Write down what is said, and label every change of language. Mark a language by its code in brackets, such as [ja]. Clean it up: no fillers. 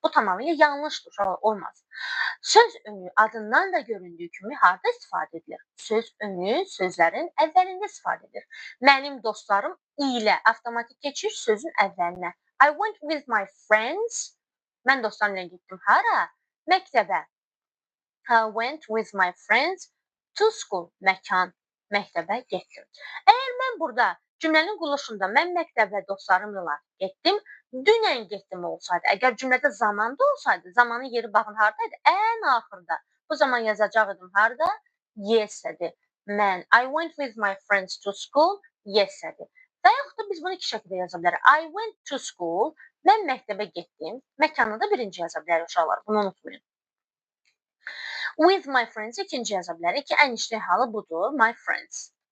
[az] Bu tamamilə yanlışdır, uşaqlar olmaz. Söz önü adından da göründüyü kimi harda istifadə edilir? Söz önü sözlərin əvvəlində istifadə edilir. Mənim dostlarım ilə avtomatik keçir sözün əvvəlinə. [en] I went with my friends. [az] Mən dostlarımla getdim hara? Məktəbə. [en] I went with my friends to school. [az] Məkan, məktəbə getdim. Əgər mən burada cümlənin quruluşunda mən məktəbə dostlarımla getdim, dünən getdim olsaydı, əgər cümlədə zamanda olsaydı, zamanın yeri baxın hardaydı? Ən axırda. Bu zaman yazacaqdım harda? [en] Yesterday. Mən I went with my friends to school yesterday. [az] Və yaxud da biz bunu iki şəkildə yaza bilərik. [en] I went to school. [az] Mən məktəbə getdim. Məkanı da birinci yaza bilərik uşaqlar. Bunu unutmayın. [en] With my friends [az] ikinci yaza bilərik ki, ən işlək halı budur. My friends.